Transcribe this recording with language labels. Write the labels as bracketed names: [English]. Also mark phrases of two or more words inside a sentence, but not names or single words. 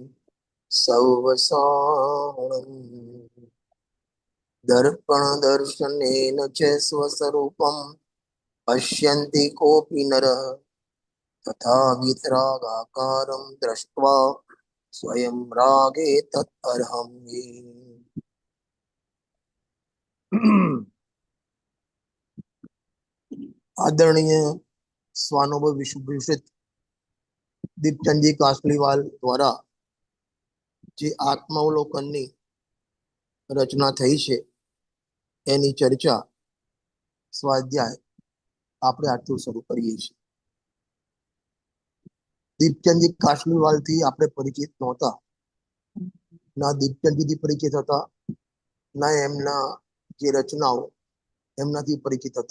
[Sanskrit] सौवसाणम् दर्पण दर्शनेन च स्वस्वरूपं पश्यन्ति कोऽपि नरः तथा वितरागाकारं दृष्ट्वा स्वयं रागे तत् अर्हं ये। [Gujarati] આદરણીય સ્વાનુભવ વિશ્વભૂષિત દીપચંદજી કાસલીવાલ દ્વારા જે આત્માવલોકનની રચના થઈ છે એની ચર્ચા સ્વાધ્યાય આપણે આટલું શરૂ કરીએ છીએ। દીપચંદજી કાસલીવાલ થી આપણે પરિચિત નહોતા, ના દીપચંદજી થી પરિચિત હતા, ના એમના જે રચનાઓ એમનાથી પરિચિત હતા।